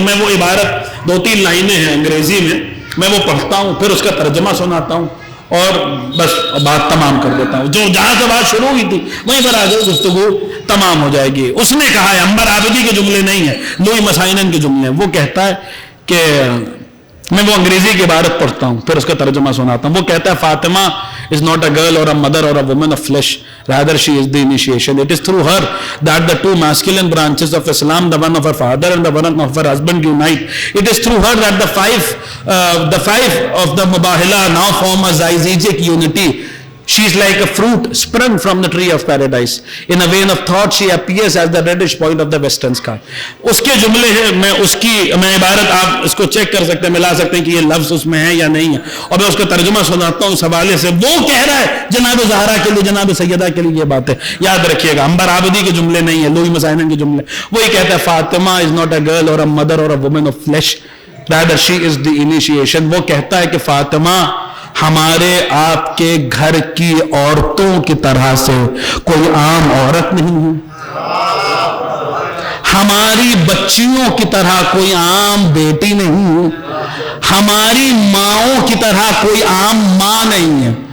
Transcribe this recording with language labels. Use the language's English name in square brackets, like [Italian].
[Urdu] میں وہ عبارت 2-3 لائنیں ہیں انگریزی میں وہ پڑھتا ہوں، پھر اس کا ترجمہ سناتا ہوں اور بس بات تمام کر دیتا ہوں. جو جہاں سے بات شروع ہوئی تھی وہیں پر آ جائے، گفتگو تمام ہو جائے گی. اس نے کہا ہے، عنبر عابدی کے جملے نہیں ہیں، لوئی مسائنن کے جملے ہیں. وہ کہتا ہے کہ میں وہ انگریزی کی عبارت پڑھتا ہوں پھر اس کا ترجمہ سناتا ہوں. وہ کہتا ہے Fatima [English] is not a girl or a mother or a woman of flesh, rather she is the initiation. It is through her that the two masculine branches of Islam, the one of her father and the one of her husband, unite. It is through her that the five of the Mubahila now form a zyzijic unity. She is like a fruit sprung from the tree of paradise. In a vein of thought she appears as the reddish point of the western sky. [Urdu] اس کے جملے ہیں، میں عبارت آپ اس کو check کر سکتے ہیں، ملا سکتے ہیں کہ یہ لفظ اس میں ہے یا نہیں ہے، اور میں اس کا ترجمہ سناتا ہوں اس حوالے سے. وہ کہہ رہا ہے جناب زہرا کے لیے، جناب سیدہ کے لیے یہ باتیں یاد رکھیے گا. عنبر عابدی کے جملے نہیں ہیں، لوئی مسائنن کے جملے. وہی کہتا ہے [English] Fatima is not a girl or a mother or a woman of flesh, rather she is the initiation. [Urdu] وہ کہتا ہے کہ فاطمہ ہمارے آپ کے گھر کی عورتوں کی طرح سے کوئی عام عورت نہیں ہے، ہماری بچیوں کی طرح کوئی عام بیٹی نہیں ہے، ہماری ماؤں کی طرح کوئی عام ماں نہیں ہے.